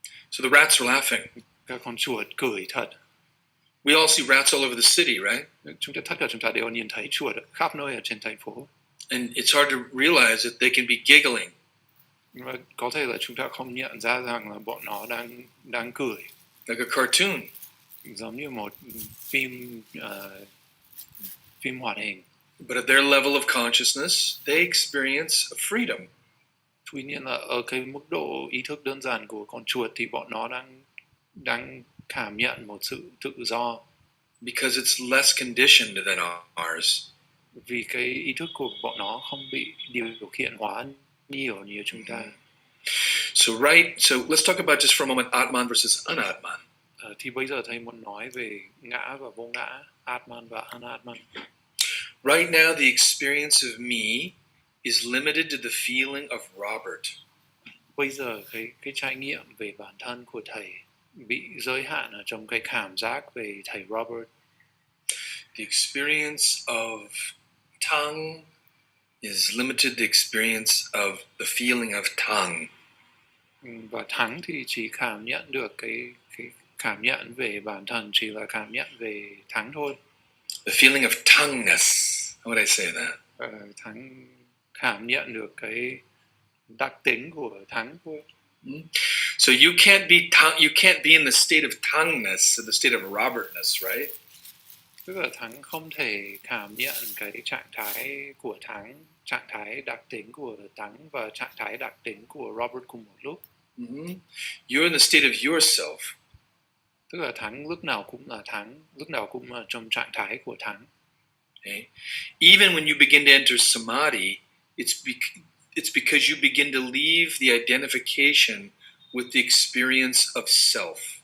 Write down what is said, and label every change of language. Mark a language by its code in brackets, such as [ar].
[en] So the rats were laughing. [vi] Các con chuột cười thật. [en] We all see rats all over the city, right? [vi] Tất cả chúng ta đều nhìn thấy chuột khắp nơi ở trên thành phố. [en] And it's hard to realize that they can be giggling. [vi] Và có thể là chúng ta không nhận ra rằng là bọn nó đang cười. [en] Like a cartoon. [vi] Giống như một phim hoạt hình. [en] But at their level of consciousness, they experience a freedom. [vi] Tuy nhiên là ở cái mức độ ý thức đơn giản của con chuột thì bọn nó đang cảm nhận một sự tự do. [en] Because it's less conditioned than ours. [vi] Vì cái ý thức của bọn nó không bị điều khiển hóa nhiều như chúng ta. [en] So let's talk about just for a moment Atman versus Anatman. [vi] Thì bây giờ thầy muốn nói về ngã và vô ngã, Atman và Anatman. [en] Right now, the experience of me is limited to the feeling of Robert. [vi] Bây giờ cái trải nghiệm về bản thân của thầy bị giới hạn ở trong cái cảm giác về thầy Robert. [en] The experience of tang is limited to the experience of the feeling of tang. [vi] Và thắng thì chỉ cảm nhận được cái cảm nhận về bản thân, chỉ là cảm nhận về thắng thôi. [en] The feeling of tangness. How would I say that? [vi] Thắng cảm nhận được cái đặc tính của thắng thôi. [en] So you can't be in the state of tangness, or the state of Robertness, right? [vi] Tức là thắng không thể cảm nhận cái trạng thái của thắng, trạng thái đặc tính của thắng và trạng thái đặc tính của Robert cùng một lúc. [en] You're in the state of yourself. [vi] Tức là thắng lúc nào cũng là thắng, lúc nào cũng là trong trạng thái của thắng. [en] Okay. Even when you begin to enter samadhi, it's because you begin to leave the identification with the experience of self.